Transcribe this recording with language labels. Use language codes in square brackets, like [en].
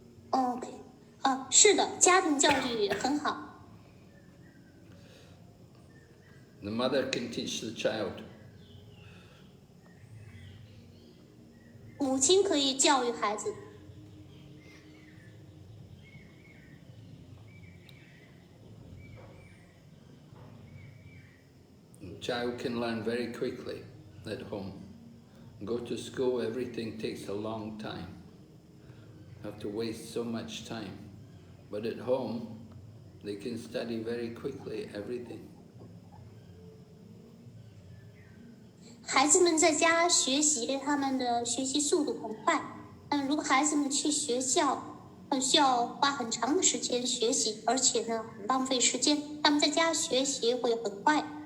[zh] OK，是的，家庭教育也很好。 [en] The mother can teach the child. [zh] 母亲可以教育孩子。 [en] The child can learn very quickly at home. Go to school, everything takes a long time. Have to waste so much time. But at home, they can study very quickly everything. [zh] 孩子们在家学习，他们的学习速度很快。但如果孩子们去学校，需要花很长的时间学习，而且呢，很浪费时间。他们在家学习会很快。